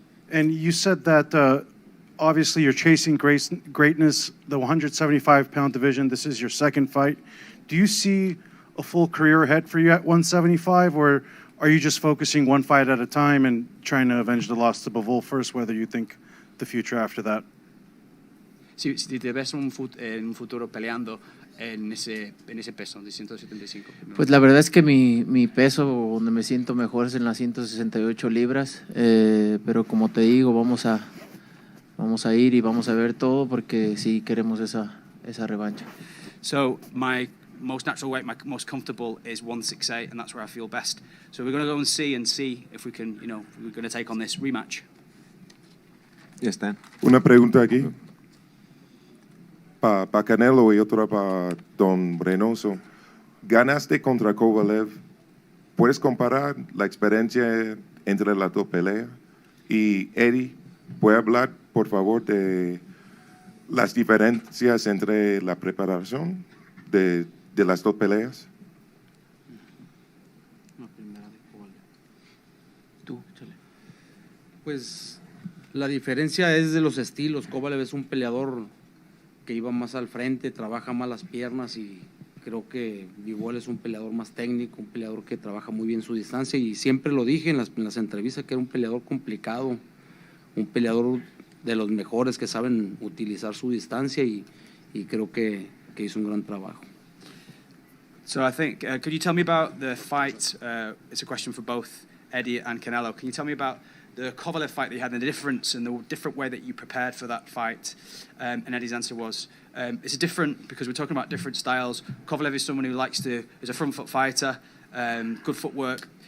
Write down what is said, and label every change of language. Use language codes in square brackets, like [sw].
[en] And you said that obviously you're chasing greatness, the 175-pound division. This is your second fight. Do you see a full career ahead for you at 175, or are you just focusing one fight at a time and trying to avenge the loss to Bivol first, whether you think the future after that? [es] Si te ves un futuro peleando en ese peso de 175. Pues la verdad es que mi peso donde me siento mejor es en las 168 libras, pero como te digo, vamos a ir y vamos a ver todo porque sí queremos esa revancha. [en] So my most natural weight, my most comfortable is 168, and that's where I feel best. So we're going to go and see if we can, we're going to take on this rematch. [es] Ya está. Una pregunta aquí. Para Canelo y otra para Don Reynoso. Ganaste contra Kovalev. ¿Puedes comparar la experiencia entre las dos peleas? Y Eddie, ¿puede hablar, por favor, de las diferencias entre la preparación de las dos peleas? Pues la diferencia es de los estilos. Kovalev es un peleador que iba más al frente, trabaja más las piernas, y creo que Bivol es un peleador más técnico, un peleador que trabaja muy bien su distancia, y siempre lo dije en las entrevistas que era un peleador complicado, un peleador de los mejores que saben utilizar su distancia, y creo que hizo un gran trabajo. [en] So I think, could you tell me about the fight? It's a question for both Eddie and Canelo. Can you tell me about the Kovalev fight that you had and the difference and the different way that you prepared for that fight. And Eddie's answer was, it's different because we're talking about different styles. Kovalev is someone who is a front foot fighter, good footwork.